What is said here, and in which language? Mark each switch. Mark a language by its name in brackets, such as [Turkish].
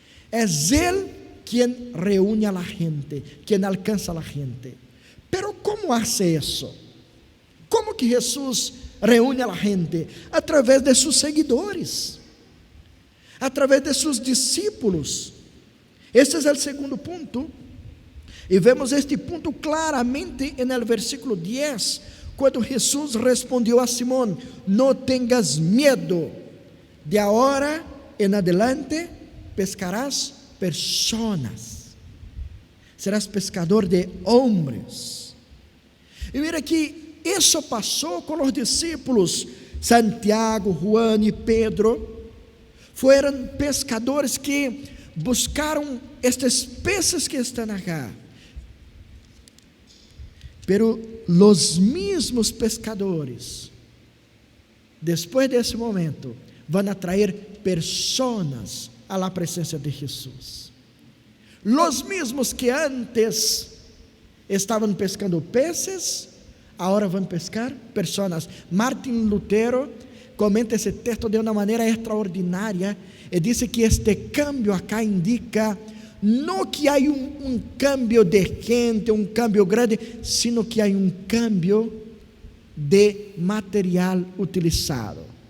[Spanish] Es Él quien reúne a la gente, quien alcanza a la gente. Pero ¿cómo hace eso? ¿Cómo que Jesús reúne a la gente? A través de sus seguidores, a través de sus discípulos. Este es el segundo punto. [Portuguese] E vemos este ponto claramente no versículo 10, quando Jesus respondeu a Simão: não tenhas medo, de agora [Spanish] em adelante pescarás personas, [Portuguese] serás pescador de homens. E mira que isso passou com os discípulos. Santiago, Juan e Pedro foram pescadores que buscaram estes peces que estão acá. [Spanish] Pero los mismos pescadores, después de ese momento, van a traer personas a la presencia de Jesús. Los mismos que antes estaban pescando peces, ahora van a pescar personas. [Portuguese] Martin Lutero comenta esse texto de uma maneira extraordinária e diz que este cambio acá indica não que há cambio de gente, cambio grande, sino que há cambio de material utilizado.